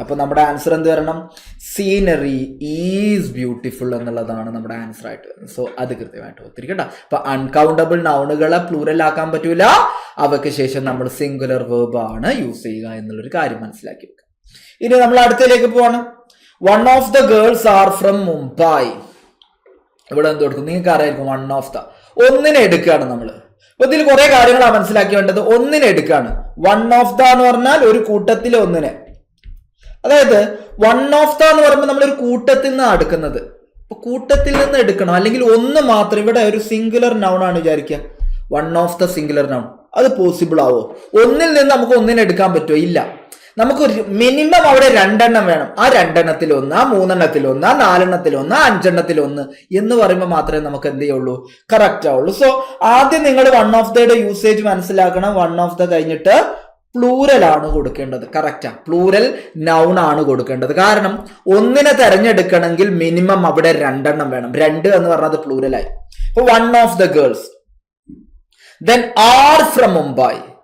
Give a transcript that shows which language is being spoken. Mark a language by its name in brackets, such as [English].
[Malayalam] അപ്പൊ നമ്മുടെ ആൻസർ എന്ത് വരണം? [English] scenery is beautiful [Malayalam] എന്നുള്ളതാണ് നമ്മുടെ ആൻസർ ആയിട്ട് വരുന്നത്. സോ അത് കൃത്യമായിട്ട് ഒത്തിരിക്കട്ടെ. അപ്പൊ അൺകൗണ്ടബിൾ നൗണുകളെ പ്ലൂറൽ ആക്കാൻ പറ്റൂല. അവയ്ക്ക് ശേഷം നമ്മൾ സിംഗുലർ വേർബ് ആണ് യൂസ് ചെയ്യുക എന്നുള്ളൊരു കാര്യം മനസ്സിലാക്കി വെക്കുക. ഇനി നമ്മൾ അടുത്തതിലേക്ക് പോവാണ്. [English] 1 of the girls are from Mumbai. [Malayalam] ഇവിടെ എന്ത് കൊടുക്കും? നിങ്ങൾക്ക് അറിയായിരിക്കും. 1 of the ഒന്നിനെ എടുക്കുകയാണ് നമ്മൾ. അപ്പൊ ഇതിൽ കുറെ കാര്യങ്ങളാണ് മനസ്സിലാക്കി വേണ്ടത്. ഒന്നിനെ എടുക്കാണ്. 1 of the എന്ന് പറഞ്ഞാൽ ഒരു കൂട്ടത്തിലെ ഒന്നിനെ. അതായത് 1 of the എന്ന് പറയുമ്പോൾ നമ്മൾ ഒരു കൂട്ടത്തിൽ നിന്നാണ് എടുക്കുന്നത്. അപ്പൊ കൂട്ടത്തിൽ നിന്ന് എടുക്കണം. അല്ലെങ്കിൽ ഒന്ന് മാത്രം. ഇവിടെ ഒരു സിംഗുലർ നൗൺ ആണ് വിചാരിക്കുക. 1 of the സിംഗുലർ നൗൺ. അത് പോസിബിൾ ആവോ? ഒന്നിൽ നിന്ന് നമുക്ക് ഒന്നിനെ എടുക്കാൻ പറ്റുമോ? ഇല്ല. നമുക്ക് മിനിമം അവിടെ 2 എണ്ണം വേണം. ആ 2 എണ്ണത്തിൽ 1, ആ 3 എണ്ണത്തിൽ 1, ആ 4 എണ്ണത്തിൽ 1, 5 എണ്ണത്തിൽ 1 എന്ന് പറയുമ്പോൾ മാത്രമേ നമുക്ക് എന്ത് ചെയ്യുള്ളൂ? കറക്റ്റ് ആവുള്ളൂ. സോ ആദ്യം നിങ്ങൾ 1 of the യൂസേജ് മനസ്സിലാക്കണം. 1 of the കഴിഞ്ഞിട്ട് പ്ലൂരൽ ആണ് കൊടുക്കേണ്ടത്. കറക്റ്റാ, പ്ലൂരൽ നൗൺ ആണ് കൊടുക്കേണ്ടത്. കാരണം ഒന്നിനെ തെരഞ്ഞെടുക്കണമെങ്കിൽ മിനിമം അവിടെ 2 എണ്ണം വേണം. 2 എന്ന് പറഞ്ഞത് പ്ലൂരലായി. [English] ഇപ്പൊ 1 of the girls, then are from Mumbai.